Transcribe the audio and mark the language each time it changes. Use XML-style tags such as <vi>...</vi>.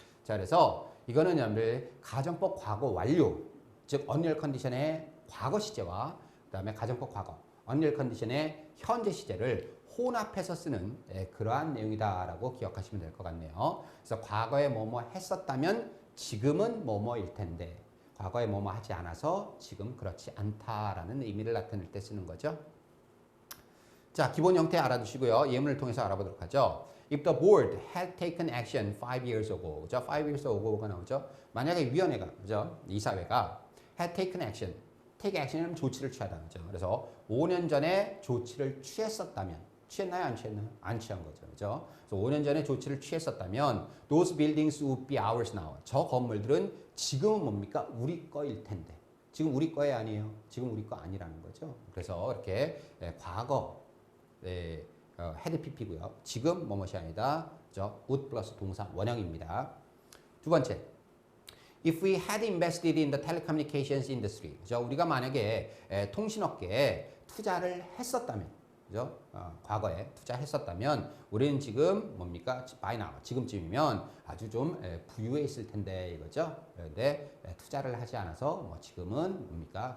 <ko>자, 그래서 이거는 여러분들 가정법 과거 완료, 즉 언리얼 컨디션의 과거 시제와 그다음에 가정법 과거 언리얼 컨디션의 현재 시제를 혼합해서 쓰는 그러한 내용이다라고 기억하시면 될 것 같네요. 그래서 과거에 뭐뭐 했었다면 지금은 뭐뭐일 텐데 과거에 뭐뭐 하지 않아서 지금 그렇지 않다라는 의미를 나타낼 때 쓰는 거죠. 자, 기본 형태 알아두시고요. 예문을 통해서 알아보도록 하죠.</ko> <en>If the board had taken action 5 years ago,</en> <ko>그죠?</ko> <en>5 years ago가</en> <ko>나오죠. 만약에 위원회가, 그죠? 이사회가</ko> <en>had taken action, take action</en> <ko>은 조치를 취하다, 그죠? 그래서 5년 전에 조치를 취했었다면, 취했나요? 안 취했나요? 안 취한 거죠, 그죠? 그래서 5년 전에 조치를 취했었다면,</ko> <en>those buildings would be ours now.</en> <ko>저 건물들은 지금은 뭡니까? 우리 거일 텐데. 지금 우리 거에 아니에요. 지금 우리 거 아니라는 거죠. 그래서 이렇게 과거 had pp고요. 지금 뭐뭇이 아니다. 그죠? would 플러스 동사 원형입니다.</ko> <en>두 번째, if we had invested in the telecommunications industry,</en> <ko>그죠? 우리가 만약에 통신업계에 투자를 했었다면, 그죠? 과거에 투자했었다면, 우리는 지금 뭡니까?</ko> <en>by now,</en> <ko>지금쯤이면 아주 좀 부유해 있을 텐데 이거죠. 그런데 투자를 하지 않아서 뭐 지금은 뭡니까?</ko>